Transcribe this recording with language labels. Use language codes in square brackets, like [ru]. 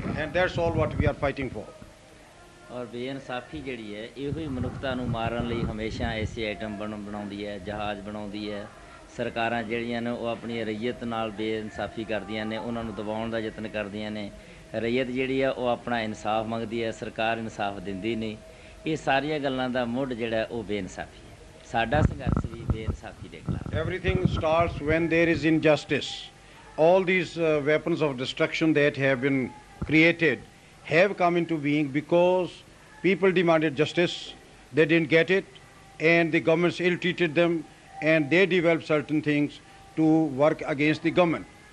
[en] And that's all what we are fighting for. [pa] ਔਰ ਬੇਇਨਸਾਫੀ ਜਿਹੜੀ ਹੈ ਇਹੋ ਹੀ ਮਨੁੱਖਤਾ ਨੂੰ ਮਾਰਨ ਲਈ ਹਮੇਸ਼ਾ ਐਸੇ ਆਈਟਮ ਬਣਾਉਂਦੀ ਹੈ, ਜਹਾਜ਼ ਬਣਾਉਂਦੀ ਹੈ। ਸਰਕਾਰਾਂ ਜਿਹੜੀਆਂ ਨੇ ਉਹ ਆਪਣੀ ਰਈਅਤ ਨਾਲ ਬੇਇਨਸਾਫੀ ਕਰਦੀਆਂ ਨੇ, ਉਹਨਾਂ ਨੂੰ ਦਬਾਉਣ ਦਾ ਯਤਨ ਕਰਦੀਆਂ ਨੇ। ਰਈਅਤ ਜਿਹੜੀ ਆ ਉਹ ਆਪਣਾ ਇਨਸਾਫ ਮੰਗਦੀ ਹੈ, ਸਰਕਾਰ ਇਨਸਾਫ ਦਿੰਦੀ ਨਹੀਂ। ਇਹ ਸਾਰੀਆਂ ਗੱਲਾਂ ਦਾ ਮੁੱਢ ਜਿਹੜਾ ਉਹ ਬੇਇਨਸਾਫੀ ਹੈ। ਸਾਡਾ ਸੰਘਰਸ਼ ਵੀ ਬੇਇਨਸਾਫੀ ਦੇ ਖਿਲਾਫ। [en] Everything starts when there is injustice. All these weapons of destruction that have been created have come into being because people demanded justice, they didn't get it, and the governments ill-treated them, and they developed certain things to work against the government.